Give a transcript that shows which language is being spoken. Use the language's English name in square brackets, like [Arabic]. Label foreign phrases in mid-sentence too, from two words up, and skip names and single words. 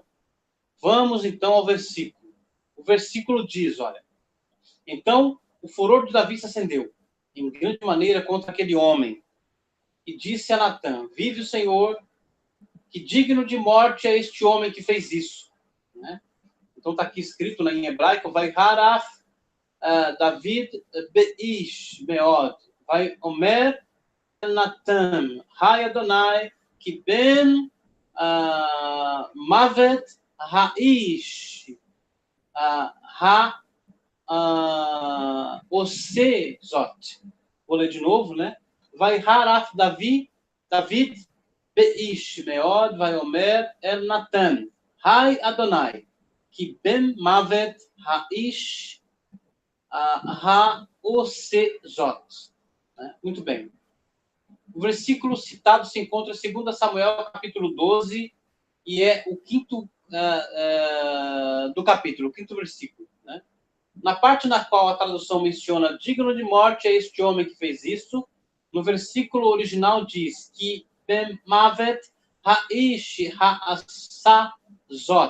[Portuguese] Vamos, então, ao versículo. O versículo diz, olha: então, o furor de Davi se acendeu, em grande maneira, contra aquele homem, e disse a Natã: vive o Senhor, que digno de morte é este homem que fez isso. Né? Então, está aqui escrito, né, em hebraico, [Hebrew] ויחר אף דוד באיש מאוד, ויאמר נתן, חי אדוני, כי בן מות האיש, עושה זאת. [Portuguese] Vou ler de novo, né? [Hebrew] ויחר אף דוד באיש מאוד, ויאמר אל נתן, חי אדוני, כי בן מות האיש עושה זאת. [Portuguese] Muito bem. O versículo citado se encontra em 2 Samuel, capítulo 12, e é o quinto do capítulo, o quinto versículo. Né? Na parte na qual a tradução menciona digno de morte é este homem que fez isso, no versículo original diz que [Hebrew] בן מות האיש העושה זאת.